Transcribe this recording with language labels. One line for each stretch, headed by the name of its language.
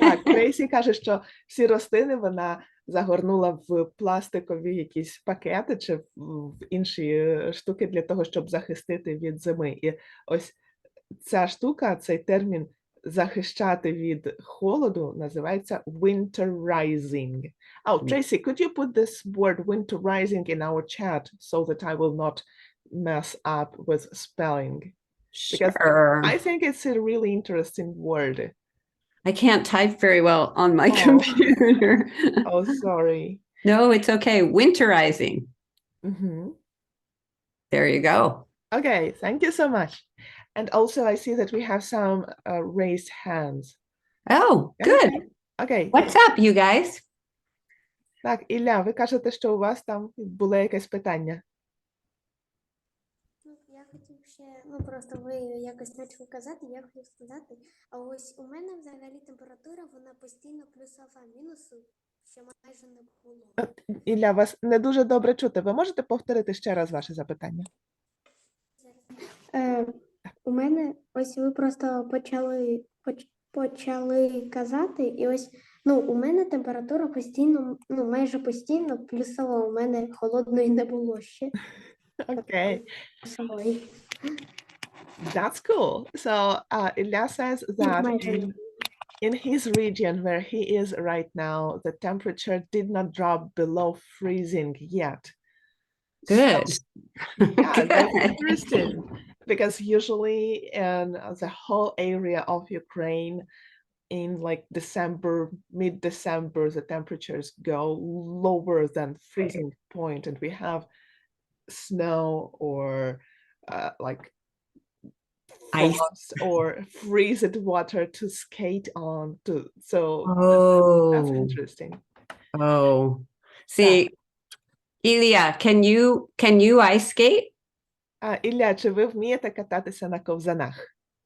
Ukrainian: так, Трейсі каже, що всі рослини вона загорнула в пластикові якісь пакети чи в інші штуки для того, щоб захистити від зими. І ось ця штука, цей термін захищати від холоду називається winterizing.
English: Oh, Tracy, could you put this word winterizing in our chat so that I will not mess up with spelling? Because Sure. I think it's a really interesting word. I can't type very well on my Oh. computer. Oh, sorry. No, it's okay. Winterizing. There you go. Okay, thank you so much. And also I see that we have some raised hands. Oh, good. Okay. What's up, you guys?
Ukrainian: Так, Ілля, ви кажете, що у вас там було якесь питання. Я хотів ще, просто ви якось почали казати, я хотів сказати, а ось у мене взагалі температура, вона постійно плюсова, мінусу, що майже не було. Ілля, вас не дуже добре чути. Ви можете повторити ще раз ваше запитання? У мене, ось ви просто почали казати, і ось, у мене температура постійно, майже постійно плюсова, у мене холодної не було ще.
English: Okay. That's cool. So Ilya says that in his region where he is right now, the temperature did not drop below freezing yet. Good. So, yeah, that's interesting because usually in the whole area of Ukraine in like December, mid-December, the temperatures go lower than freezing point and we have snow or like Ice or freezed water to skate on. So that's interesting. Oh, see, Ilya, can you ice skate?
Ukrainian: Ілля, чи ви вмієте кататися на ковзанах?